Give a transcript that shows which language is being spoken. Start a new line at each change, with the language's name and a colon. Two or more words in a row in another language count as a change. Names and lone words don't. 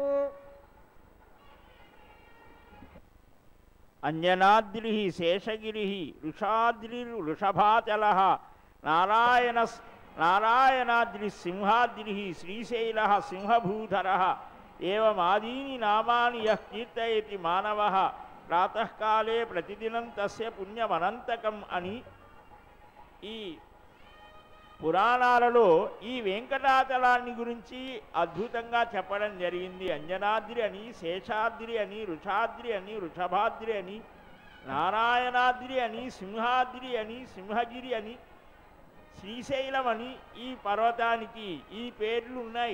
Sanskrit: अंजनाद्रिः शेषगिरिः वृषाद्रिर्वृषभाचलः नारायणाद्रि सिंहाद्रि श्रीशैल सिंहभूधर एवमादीनि नामानि यः कीर्तयति मानवः प्रातः काले प्रतिदिनं तस्य पुण्यमनंतकं अनि
Telugu: ఈ పురాణాలలో ఈ వెంకటాచలాన్ని గురించి అద్భుతంగా చెప్పడం జరిగింది. అంజనాద్రి అని, శేషాద్రి అని, వృషాద్రి అని, వృషభాద్రి అని, నారాయణాద్రి అని, సింహాద్రి అని, సింహగిరి అని, శ్రీశైలం అని ఈ పర్వతానికి ఈ పేర్లు ఉన్నాయి.